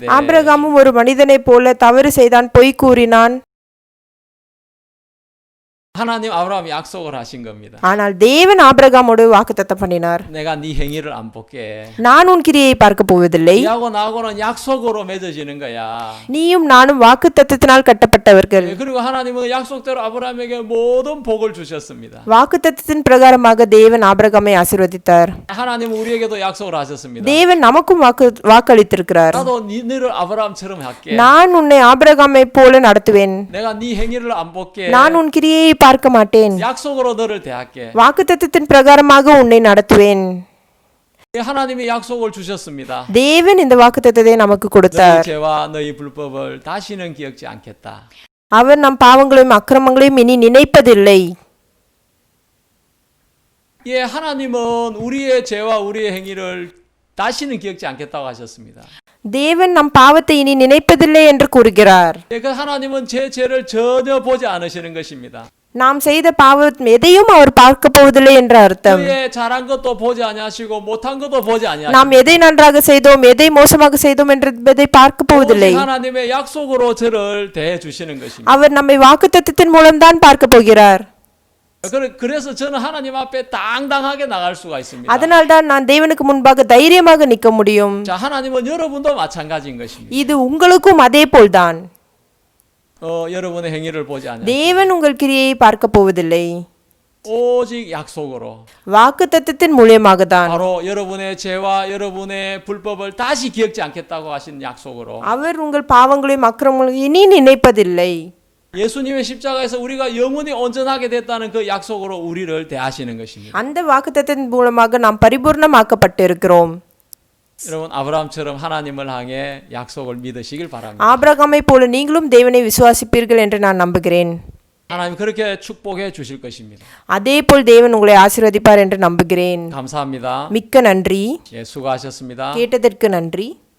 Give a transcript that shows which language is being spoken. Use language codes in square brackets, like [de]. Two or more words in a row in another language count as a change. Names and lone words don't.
[ta] ஆபிரகாமும் ஒரு மனிதனைப் போல தவறு செய்தான், பொய் கூறினான். [ko] 하나님 아브라함이 약속을 하신 겁니다. [ta] ஆனால் தேவன் ஆபிரகாமோடு வாக்குத்தத்தம் பண்ணினார். [ko] 내가 네 행위를 안 볼게. [ta] நான் உன் கிரியை பார்க்க போவதில்லை. [ko] 네하고 나하고는 약속으로 맺어지는 거야. [ta] நீயும் நானும் வாக்குத்தத்தத்தினால் கட்டப்பட்டவர்கள். [ko] 예, 그리고 하나님은 약속대로 아브라함에게 모든 복을 주셨습니다. [ta] வாக்குத்தத்தத்தின் பிரகாரமாக தேவன் ஆபிரகாமை ஆசீர்வதித்தார். [ko] 하나님은 우리에게도 약속을 하셨습니다. [ta] தேவன் நமக்கும் வாக்களித்திருக்கிறார். [ko] 나도 너를 아브라함처럼 할게. [ta] நான் உன்னை ஆபிரகாமை போல நடத்துவேன். [ko] 내가 네 행위를 안 볼게. [ta] நான் உன் கிரியை பார்க்க மாட்டேன். [ko] 약속으로 너를 대할게. [ta] வாக்குத்தத்தத்தின் பிரகாரமாக உன்னை நடத்துவேன். [ko] 하나님이 약속을 주셨습니다. [ta] தேவன் இந்த வாக்குத்தத்தத்தை நமக்கு [ko] 너희 [ta] கொடுத்தார். [ko] 죄와 너희 불법을 다시는 기억지 않겠다. [ta] அவர் நம் பாவங்களையும் அக்கிரமங்களையும் இனி நினைப்பதில்லை. [ko] 예, 하나님은 우리의 죄와 우리의 행위를 다시는 기억지 않겠다고 하셨습니다. [ta] தேவன் நம் பாவத்தை இனி நினைப்பதில்லை என்று கூறுகிறார். [ko] 예, 그 하나님은 제 죄를 전혀 보지 않으시는 것입니다. [ta] நாம் செய்த பாவம் எதையும் அவர் பார்க்க போவதில்லை என்ற அர்த்தம். [ko] 그의 잘한 것도 보지 아니하시고 못한 것도 보지 아니하시고 [ta] நாம் எதை நன்றாக செய்தோம் எதை மோசமாக செய்தோம் என்பதை பார்க்க போவதில்லை. [ko] 오직 하나님의 약속으로 저를 대해 주시는 것입니다. [ta] அவர் நம்மை வாக்குத்தத்தத்தின் மூலம்தான் பார்க்க போகிறார். [ko] 그래서 저는 하나님 앞에 당당하게 나갈 수가 있습니다. [ta] அதனால்தான் நான் தேவனுக்கு முன்பாக தைரியமாக நிற்க முடியும். [ko] 자, 하나님은 여러분도 마찬가지인 것입니다. [ta] இது உங்களுக்கும் அதே போல்தான். [ko] 여러분의 행위를 보지 않아요. [ta] தேவன் உங்கள் கிரியையை பார்க்க போவதில்லை. [ko] 오직 약속으로 [ta] வாக்குத்தத்தத்தின் மூலமாக தான். [ko] 바로 여러분의 죄와 여러분의 불법을 다시 기억지 않겠다고 하신 약속으로 [ta] அவர் உங்கள் பாவங்களையும் அக்கிரமங்களையும் இனி நினைப்பதில்லை. [ko] 예수님의 십자가에서 우리가 영원히 온전하게 됐다는 그 약속으로 우리를 대하시는 것입니다. [ta] அந்த வாக்குத்தத்தத்தின் மூலமாக நாம் பரிபூர்ணமாக்கப்பட்டிருக்கிறோம். [ko] 여러분 아브라함처럼 하나님을 향해 약속을 믿으시길 바랍니다. [ta] ஆபிரகாமை போல நீங்களும் தேவனை விசுவாசிப்பீர்கள் என்று நான் நம்புகிறேன். [ko] 하나님 그렇게 축복해 주실 것입니다. [ta] அதேபோல் தேவன் உங்களை ஆசீர்வதிப்பார் என்று நம்புகிறேன். [ko] 감사합니다. [ta] மிக்க நன்றி. [ko] 예, 수고하셨습니다. [ta] கேட்டதற்கு நன்றி.